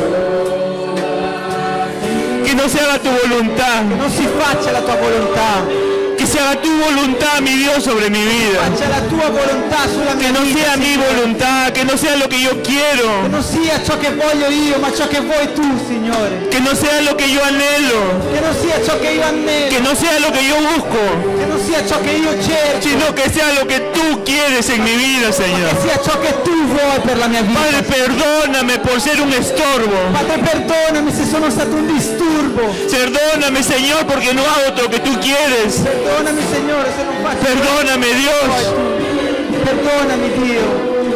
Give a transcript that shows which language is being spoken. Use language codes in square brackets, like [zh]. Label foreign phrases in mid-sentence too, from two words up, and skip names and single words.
[es] Que no se haga tu voluntad, [it] Non si faccia la tua volontà. [es] que se haga tu voluntad, mi Dios, sobre mi vida. [it] Faccia la tua volontà sulla mia [es] Que no [it] vita. [es] sea mi [it] Signore. [es] voluntad, que no sea lo que yo [it] Che [es] quiero, [it] non sia ciò che voglio io, ma ciò che vuoi tu, Signore. [es] que no sea lo que yo anhelo, [it] Che non sia ciò che io annelo, [es] que no sea lo que yo busco, [it] che non sia ciò che io cerco, [es] sino que sea lo que tú quieres en mi vida, [it] che [es] Señor. [it] sia ciò che tu vuoi per la mia vita. [es] Padre, perdóname por ser un estorbo. [it] Padre, perdonami se sono stato un disturbo. [es] Perdóname, Señor, porque no hago lo que tú quieres. [it] Perdonami, Signore, se non faccio [es] Perdóname, Dios. [it] Perdonami, Dio.